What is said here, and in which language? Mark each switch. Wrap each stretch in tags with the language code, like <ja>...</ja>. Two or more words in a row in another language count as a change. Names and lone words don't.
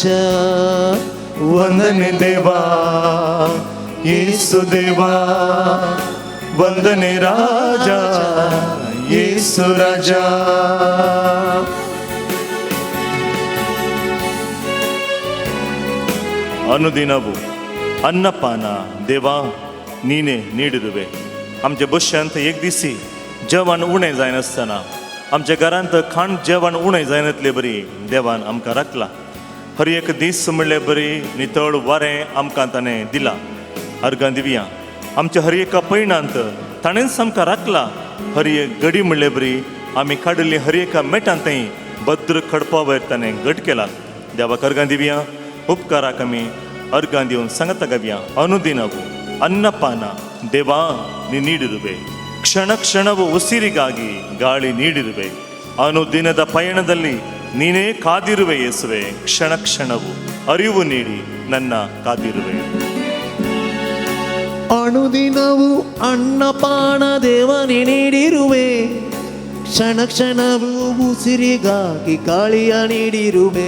<kn>ವಂದನೆ ದೇವ ಯೇಸು ದೇವ, ವಂದನೆ ರಾಜ ಯೇಸು ರಾಜ. ಅನುದಿನವು ಅನ್ನಪಾನ ದೇವಾ ನೀನೇ ನೀಡಿರುವೆ.</kn> <kok>आमचे बश्यांत एक दिसी जेवण उणें जायनासतना आमच्या घरांत खाण जेवण उणें जायनातले बरी देवान आमकां राखला. हर एक दीस म्हणले बरी नितळ वारें आमकां ताणें दिलां. अर्गां दिवया आमच्या हर एका पैणांत ताणेंच आमकां राखला. हर एक घडी म्हणले बरी आमी काडिल्ली हर एका मेटांतय भद्र खडपा वयर ताणें घट केला. देवाक अर्गां दिवया. उपकाराक आमी अर्गां दिवन सांगता गावया.</kok> <kn>ಅನುದಿನವು ಅನ್ನಪಾನ ದೇವಾ ನೀ ನೀಡಿರುವೆ, ಕ್ಷಣ ಕ್ಷಣವು ಉಸಿರಿಗಾಗಿ ಗಾಳಿ ನೀಡಿರುವೆ. ಅನುದಿನದ ಪಯಣದಲ್ಲಿ ನೀನೇ ಕಾದಿರುವೆ ಯೇಸುವೆ, ಕ್ಷಣ ಕ್ಷಣವು ಅರಿವು ನೀಡಿ ನನ್ನ ಕಾದಿರುವೆ. ಅನುದಿನವು ಅನ್ನಪಾನ ದೇವನೇ ನೀಡಿರುವೆ, ಕ್ಷಣ ಕ್ಷಣವು ಉಸಿರಿಗಾಗಿ ಗಾಳಿಯ ನೀಡಿರುವೆ.</kn>